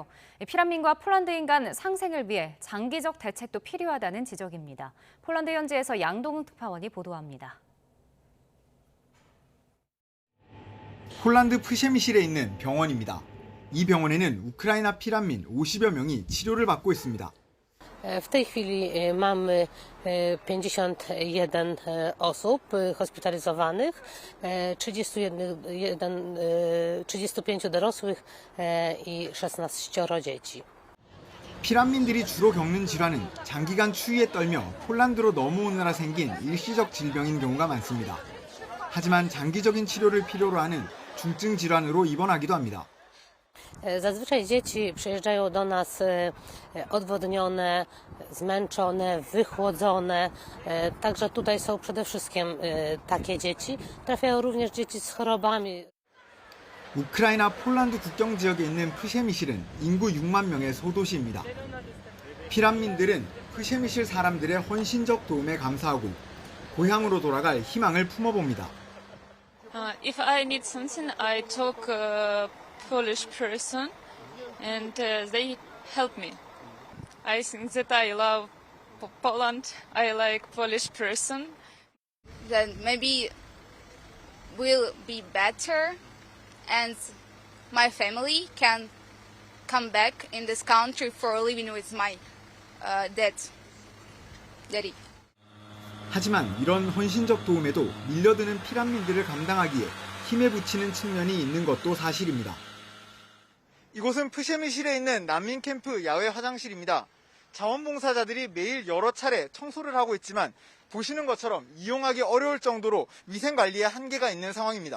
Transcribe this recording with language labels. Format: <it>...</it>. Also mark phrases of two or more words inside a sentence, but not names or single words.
<ko>피란민과 폴란드인 간 상생을 위해 장기적 대책도 필요하다는 지적입니다. 폴란드 현지에서 양동훈 특파원이 보도합니다. 폴란드 프셰미실에 있는 병원입니다. 이 병원에는 우크라이나 피란민 50여 명이 치료를 받고 있습니다.</ko> <pl>W tej chwili mamy 51 osób hospitalizowanych, 35 dorosłych i 16 dzieci.</pl> <ko>피란민들이 주로 겪는 질환은 장기간 추위에 떨며 폴란드로 넘어오느라 생긴 일시적 질병인 경우가 많습니다. 하지만 장기적인 치료를 필요로 하는 중증 질환으로 입원하기도 합니다.</ko> <pl>Zazwyczaj dzieci przyjeżdżają do nas odwodnione, zmęczone, wychłodzone. Także tutaj są przede wszystkim takie dzieci. Trafiają również dzieci z chorobami.</pl> <ko>우크라이나 폴란드 국경 지역에 있는 프셰미실은 인구 6만 명의 소도시입니다. 피란민들은 프셰미실 사람들의 헌신적 도움에 감사하고 고향으로 돌아갈 희망을 품어봅니다.</ko> <en>If I need something, I talk Polish person and they help me. I think that I love Poland. I like Polish person. Then maybe will be better and my family can come back in this country for living with my daddy.</en> <ko>하지만 이런 헌신적 도움에도 밀려드는 피란민들을 감당하기에 힘에 부치는 측면이 있는 것도 사실입니다. 이곳은 프셰미실에 있는 난민 캠프 야외 화장실입니다. 자원봉사자들이 매일 여러 차례 청소를 하고 있지만 보시는 것처럼 이용하기 어려울 정도로 위생관리에 한계가 있는 상황입니다.</ko>